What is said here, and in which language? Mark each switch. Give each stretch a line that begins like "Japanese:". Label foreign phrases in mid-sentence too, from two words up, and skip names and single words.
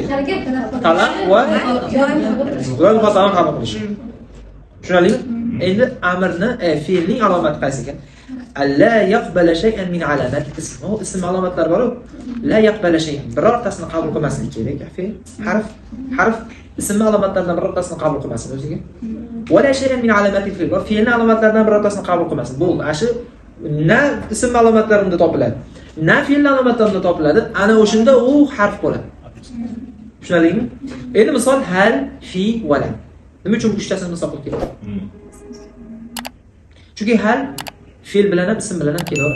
Uzbek: Talab va muxotabani qabul qilish. Tushunarlimi? Endi amrni fe'lning alomati qaysi ekan?
Arabic: ألا يقبل شيئا من علامات الاسم.
Uzbek: O ism alomatlar bor-ku.
Arabic: لا يقبل شيئا.
Uzbek: Birortasini qabul qilmaslik kerak. Fe'l, harf ism alomatlaridan birortasini qabul qilmasin o'ziga.
Arabic: ولا شيئا من علامات الفعل.
Uzbek: Fe'lning alomatlaridan birortasini qabul qilmasin. Bo'ldi. Ashi na ism alomatlarida topiladi. Na fe'l alomatlarida topiladi. Ana o'shunda u harf bo'ladi. Tushunadingmi? Endi misol hal, fi, wala. Nima uchun uchtasini misol qilib keladi? Chunki hal fe'l bilan ham ism bilan ham kelaveradi.